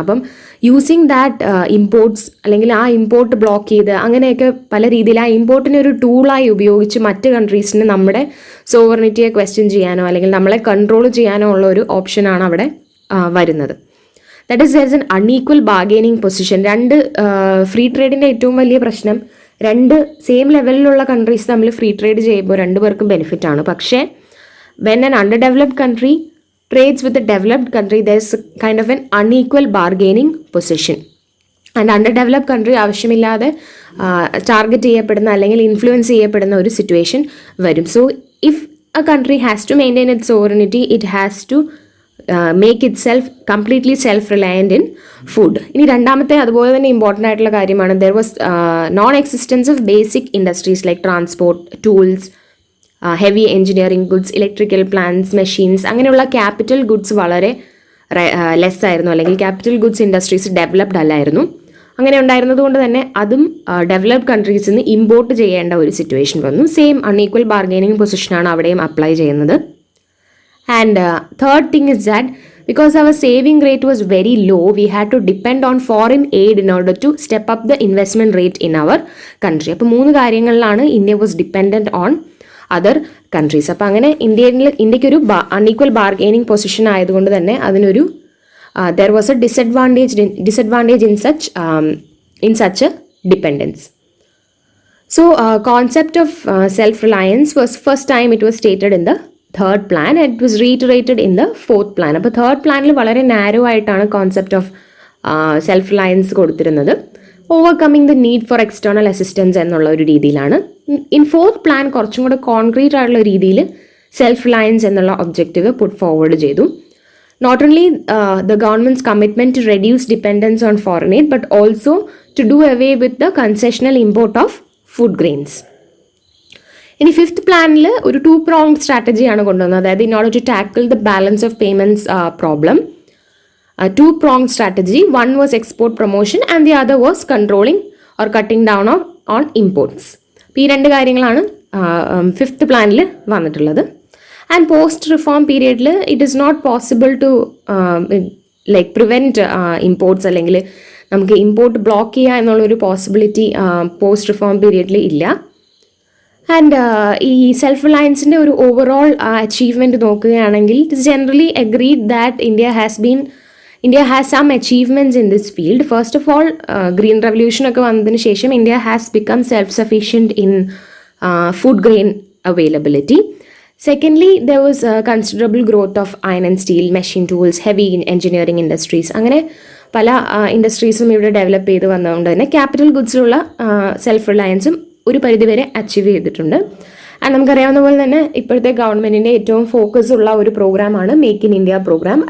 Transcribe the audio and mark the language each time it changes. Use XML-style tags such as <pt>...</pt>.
<ml>അപ്പം using that imports അല്ലെങ്കിൽ ആ ഇമ്പോർട്ട് ബ്ലോക്ക് ചെയ്ത് അങ്ങനെയൊക്കെ പല രീതിയിൽ ആ ഇമ്പോർട്ടിനെ ഒരു ടൂളായി ഉപയോഗിച്ച് മറ്റ് കൺട്രീസിന് നമ്മുടെ സോവറിനിറ്റിയെ ക്വസ്റ്റ്യൻ ചെയ്യാനോ അല്ലെങ്കിൽ നമ്മളെ കൺട്രോൾ ചെയ്യാനോ ഉള്ള ഒരു ഓപ്ഷനാണ് അവിടെ വരുന്നത്.</ml> <en>That is there is an unequal bargaining position.</en> <ml>Free ട്രേഡിൻ്റെ ഏറ്റവും വലിയ പ്രശ്നം, 2 സെയിം ലെവലിലുള്ള കൺട്രീസ് തമ്മിൽ ഫ്രീ ട്രേഡ് ചെയ്യുമ്പോൾ 2 പേർക്കും ബെനിഫിറ്റ് ആണ്.</ml> <en>പക്ഷേ when an underdeveloped country trades with a developed country, there's kind of an unequal bargaining position.</en> <ml>And underdeveloped country ആവശ്യമില്ലാതെ ടാർഗറ്റ് ചെയ്യപ്പെടുന്ന അല്ലെങ്കിൽ ഇൻഫ്ലുവൻസ് ചെയ്യപ്പെടുന്ന ഒരു സിറ്റുവേഷൻ വരും.</ml> <en>So if a country has to maintain it sovereignty, it has to make it self completely self reliant in food.</en> <ml>ഇനി രണ്ടാമത്തെ അതുപോലെ തന്നെ ഇമ്പോർട്ടൻ്റ് ആയിട്ടുള്ള കാര്യമാണ്,</ml> <en>there was non existence of basic industries like transport, tools, heavy engineering goods, electrical plants, machines,</en> <ml>അങ്ങനെയുള്ള capital goods വളരെ less ആയിരുന്നു, അല്ലെങ്കിൽ ക്യാപിറ്റൽ ഗുഡ്സ് ഇൻഡസ്ട്രീസ് ഡെവലപ്ഡ് അല്ലായിരുന്നു. അങ്ങനെ ഉണ്ടായിരുന്നത് കൊണ്ട് തന്നെ അതും ഡെവലപ്ഡ് കൺട്രീസിൽ നിന്ന് ഇമ്പോർട്ട് ചെയ്യേണ്ട ഒരു സിറ്റുവേഷൻ വന്നു. സെയിം അൺഈക്വൽ ബാർഗെയിനിങ് പൊസിഷനാണ് അവിടെയും അപ്ലൈ ചെയ്യുന്നത്.</ml> <en>And third thing is that because our saving rate was very low, we had to depend on foreign aid in order to step up the investment rate in our country.</en> <ml>അപ്പോൾ 3 കാര്യങ്ങളിലാണ്</ml> <en>India was dependent on other countries.</en> <ml>അപ്പോൾ അങ്ങനെ ഇന്ത്യക്കൊരു unequal bargaining position ആയതുകൊണ്ട് തന്നെ അതിനൊരു</ml> <en>There was a disadvantage in such a dependence. So concept of self reliance was first time it was stated in the 3rd plan and it was reiterated in the 4th plan.</en> <ml>അപ്പോൾ 3rd പ്ലാനിൽ വളരെ narrow ആയിട്ടാണ് concept of self Reliance കൊടുത്തിരുന്നത്.</ml> <en>overcoming the need for external assistance</en> <ml>എന്നുള്ള ഒരു രീതിയിലാണ്. In 4th plan കുറച്ചും കൂടെ കോൺക്രീറ്റ് ആയിട്ടുള്ള രീതിയിൽ സെൽഫ് റിലയൻസ് എന്നുള്ള ഒബ്ജക്റ്റീവ് പുട്ട് ഫോർവേഡ് ചെയ്തു.</ml> <en>Not only the government's commitment to reduce dependence on foreign aid but also to do away with the concessional import of food grains.</en> <ml>ഇനി 5th പ്ലാനിൽ ഒരു 2-pronged സ്ട്രാറ്റജിയാണ് കൊണ്ടുവന്നത്. അതായത്</ml> <en>In order to tackle the balance of payments problem, 2-pronged strategy. One was export promotion and the other was controlling or cutting down on imports.</en> <ml>അപ്പോൾ ഈ 2 കാര്യങ്ങളാണ് 5th പ്ലാനിൽ വന്നിട്ടുള്ളത്. And post reform പീരിയഡിൽ</ml> <en>it is not possible to like prevent imports,</en> <ml>അല്ലെങ്കിൽ നമുക്ക് import block ചെയ്യുക എന്നുള്ളൊരു possibility post reform പീരിയഡിൽ ഇല്ല. ആൻഡ് ഈ സെൽഫ് റിലയൻസിൻ്റെ ഒരു ഓവറോൾ അച്ചീവ്മെൻറ്റ് നോക്കുകയാണെങ്കിൽ</ml> <en>It is generally agreed that India has been India has some achievements in this field. First of all, Green Revolution</en> <ml>ഒക്കെ വന്നതിന് ശേഷം</ml> <en>India has become self-sufficient in food grain availability. Secondly, there was a considerable growth of iron and steel, machine tools, heavy engineering industries.</en> <ml>അങ്ങനെ പല ഇൻഡസ്ട്രീസും ഇവിടെ develop ചെയ്ത് വന്നതുകൊണ്ട് തന്നെ capital ഗുഡ്സിലുള്ള self റിലയൻസും ഒരു പരിധിവരെ അച്ചീവ് ചെയ്തിട്ടുണ്ട്. ആൻഡ് നമുക്കറിയാവുന്ന പോലെ തന്നെ ഇപ്പോഴത്തെ ഗവൺമെൻറ്റിൻ്റെ ഏറ്റവും ഫോക്കസ് ഉള്ള ഒരു പ്രോഗ്രാമാണ് മേക്ക് ഇൻ ഇന്ത്യ പ്രോഗ്രാം.</ml>